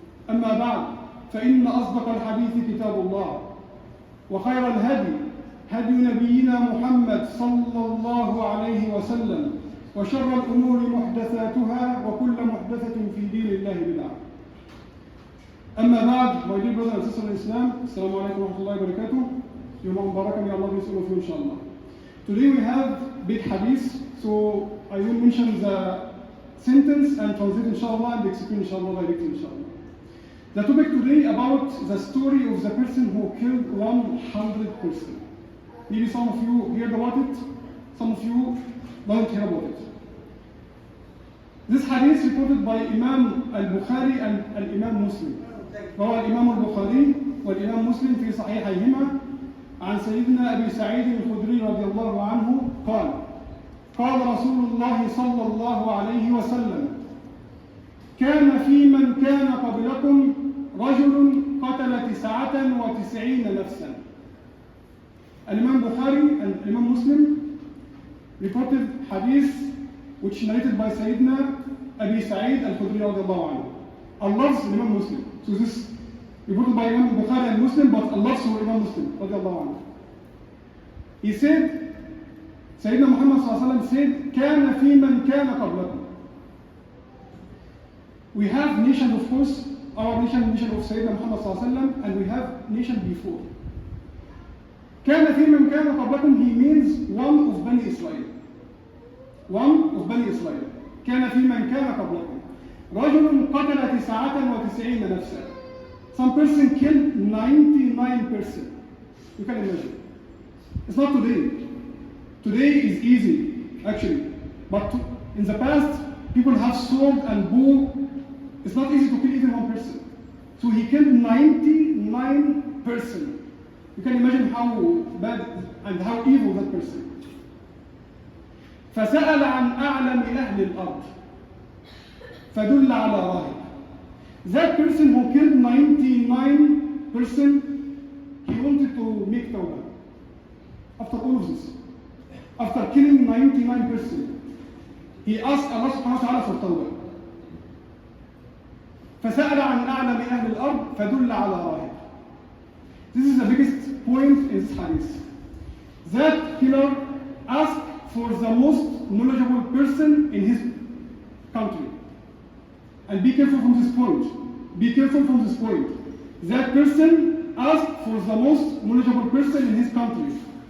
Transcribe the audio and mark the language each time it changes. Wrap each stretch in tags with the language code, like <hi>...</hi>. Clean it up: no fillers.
<ar>أما بعد فإن أصدق الحديث كتاب الله وخير الهدي هدي نبينا محمد صلى الله عليه وسلم وشر الأمور محدثاتها وكل محدثة في دين الله بدعة. أما بعد</ar> <en>my dear brothers and sisters in Islam,</en> <ar>السلام عليكم ورحمة الله وبركاته. يوم مبارك يا الله يسأله فيه إن شاء الله.</ar> <en>Today we have big hadith, so I will mention the sentence and translate inshallah and explain inshallah directly inshallah. The topic today about the story of the person who killed 100 persons. Maybe some of you heard about it, some of you don't hear about it. This hadith reported by Imam al-Bukhari and Imam Muslim.</en> <ar>روى الإمام البخاري والإمام مسلم في صحيحيهما عن سيدنا أبي سعيد الخدري رضي الله عنه قال قال رسول الله صلى الله عليه وسلم كان في من كان قبلكم رجل قتل 99 نفسا.</ar> <en>الإمام Bukhari and Imam Muslim reported hadith which narrated by Sayyidina Abi Sa'id al-Khudri radiallahu anhu. Allah's Imam Muslim. So this reported by Imam Bukhari and Muslim, but Allah's Imam Muslim radiallahu anhu. He said, Sayyidina Muhammad sallallahu alaihi wasallam said,</en> <ar>كان في من كان قبلكم.</ar> <en>We have nations, of course, our nation of Sayyidina Muhammad sallallahu alaihi wasallam, and we have nation before.</en> <ar>كان في من كان قبلكم,</ar> <en>he means one of Bani Israel. One of Bani Israel.</en> <ar>كان في من كان قبلكم رجل قتل 99 نفسا.</ar> <en>Some person killed 99 person. You can imagine. It's not today. Today is easy, actually. But in the past, people have sword and bow. It's not easy to kill even one person. So he killed 99 person. You can imagine how bad and how evil that person.</en> <ar>فسأل عن أعلم أهل الأرض فدل على راهب.</ar> <en>That person who killed 99 person, he wanted to make tawbah. After all of this, after killing 99 person, he asked Allah subhanahu wa ta'ala for tawbah.</en> <ar>فسأل عن أعلم أهل الأرض فدل على راهب.</ar> <en>This is the biggest point in this hadith. That killer asked for the most knowledgeable person in his country. And be careful from this point. Be careful from this point. That person asked for the most knowledgeable person in his country.</en>